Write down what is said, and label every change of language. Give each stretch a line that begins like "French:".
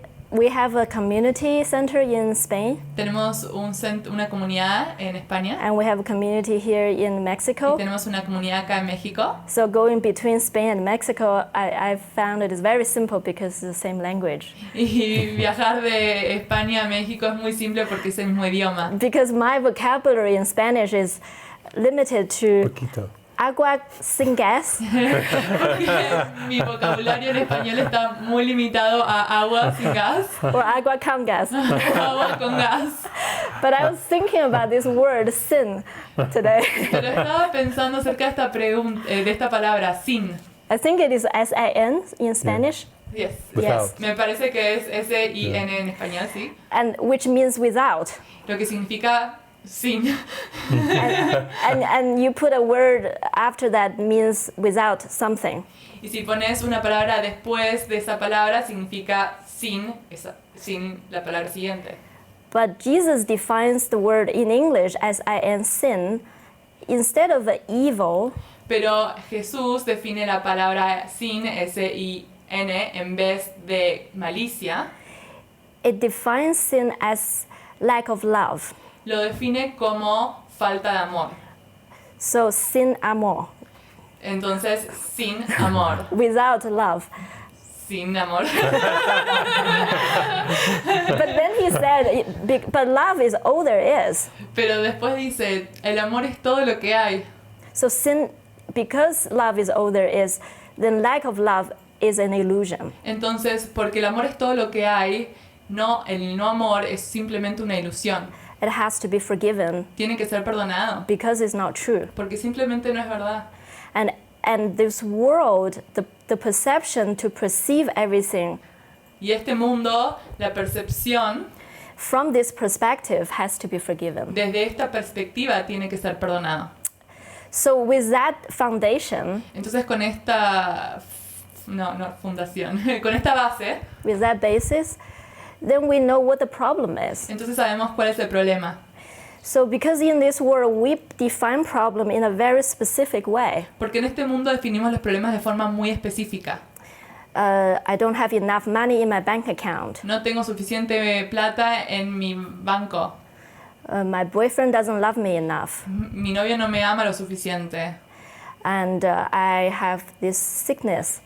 English: We have a community center in Spain,
Spanish: Tenemos una comunidad en España
English: and we have a community here in
Spanish: y
English: Mexico.
Spanish: tenemos una comunidad acá en México.
English: So going between Spain and Mexico, I found it is very simple because it's the same language.
Spanish: Y viajar de España a México es muy simple porque es el mismo idioma.
English: Because my vocabulary in Spanish is limited to
Spanish: Poquito. agua sin gas. Porque mi vocabulario en español está muy limitado a agua sin gas, Or agua con gas. agua con gas.
English: But I was thinking about this word sin today.
Spanish: Pero estaba pensando acerca de esta de esta palabra, sin.
English: I think it is S-I-N in Spanish, Yes. Without.
Spanish: Me parece que es S-I-N en español, sí.
English: and which means without.
Spanish: Lo que significa sin.
English: And you put a word after that means without something.
Spanish: Y si pones una palabra después de esa palabra, significa sin la palabra siguiente.
English: But Jesus defines the word in English as I-N, sin, instead of the evil.
Spanish: Pero Jesús define la palabra sin, S-I-N, en vez de malicia.
English: It defines sin as lack of love.
Spanish: Lo define como falta de amor. So sin amor, Entonces, sin amor.
English: without love.
Spanish: Sin amor.
English: But then he said, but love is all there is.
Spanish: Pero después dice, el amor es todo lo que hay.
English: So sin, because love is all there is, then lack of love is an illusion.
Spanish: Entonces, porque el amor es todo lo que hay, el no amor es simplemente una ilusión.
English: It has to be forgiven
Spanish: Tiene que ser perdonado,
English: because it's not true.
Spanish: porque simplemente no es verdad.
English: And this world, the perception to perceive everything
Spanish: Y este mundo, la percepción,
English: from this perspective has to be forgiven.
Spanish: desde esta perspectiva tiene que ser perdonado.
English: So with that foundation,
Spanish: Entonces con esta, fundación, con esta base,
English: with that basis, then we know what the problem is.
Spanish: entonces sabemos cuál es el problema.
English: So because in this world we define problem in a very specific way.
Spanish: Porque en este mundo definimos los problemas de forma muy específica.
English: I don't have enough money in my bank account.
Spanish: No tengo suficiente plata en mi banco.
English: My boyfriend doesn't love me enough.
Spanish: Mi novio no me ama lo suficiente.
English: And I have this sickness.